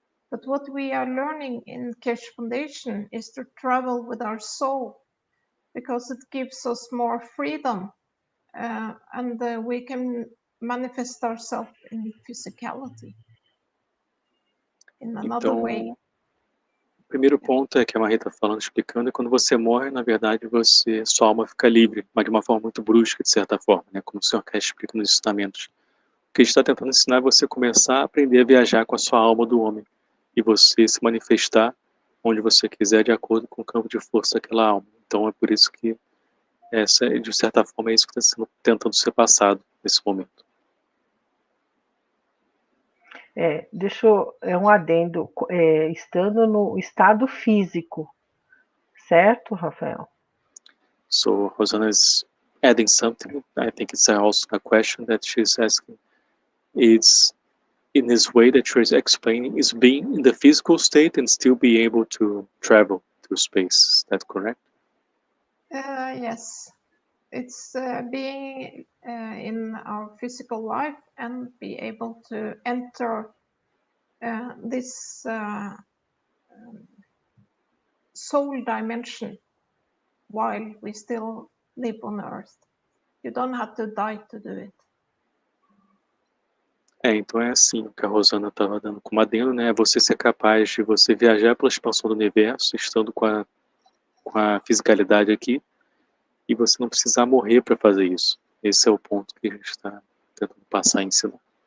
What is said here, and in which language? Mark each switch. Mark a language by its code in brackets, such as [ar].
[en] But what we are learning in Keshe Foundation is to travel with our soul, because it gives us more freedom, and we can manifest ourselves in physicality in another way. [pt] O primeiro ponto é que a Marie está falando, explicando, é quando você morre, na verdade, sua alma fica livre, mas de uma forma muito brusca, de certa forma, né? Como o Sr. Keshe explica nos ensinamentos. O que a gente está tentando ensinar é você começar a aprender a viajar com a sua alma do homem e você se manifestar onde você quiser de acordo com o campo de força daquela alma. Então é por isso que de certa forma é isso que está tentando ser passado nesse momento. É um adendo, estando no estado físico, certo, Rafael? [en] So Rosana is adding something. I think it's also a question that she's asking. It's in this way that she's explaining is being in the physical state and still be able to travel through space. Is that correct? Yes. It's being in our physical life and be able to enter this soul dimension while we still live on earth. You don't have to die to do it. [pt] Então é assim, o que a Rosana estava dando como adendo, né? É você ser capaz de você viajar pela expansão do universo, estando com a fisicalidade aqui, e você não precisar morrer para fazer isso. Esse é o ponto que a gente está tentando passar e ensinar.